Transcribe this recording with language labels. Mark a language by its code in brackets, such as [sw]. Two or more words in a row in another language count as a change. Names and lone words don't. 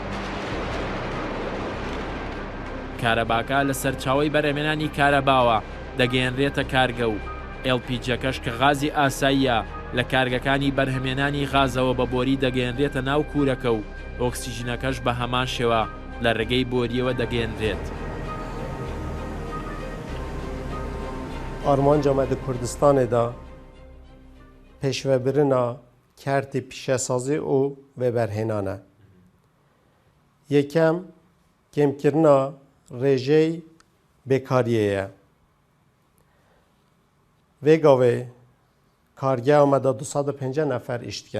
[ckb] کارەباکە لە سەرچاوەی بەرهەمێنانی کارەباوە دەگەیەنرێتە کارگە و LPG-کەش کە غازی ئاساییە لە کارگەکانی بەرهەمێنانی غازەوە بە بۆری دەگەیەنرێتە ناو کوورەکە و ئۆکسیژنەکەش بە هەمان شێوە لە ڕێگەی بۆریەوە دەگەیەنرێت. [ku] ئارمانجا me di Kurdistanê da pêşvebirina kertê pîşesazî û vêberhênan e. Yekem kêmkirina rêjey bêkariyê ye. Vê gavê kargeha me da 250 nefer îş dikin.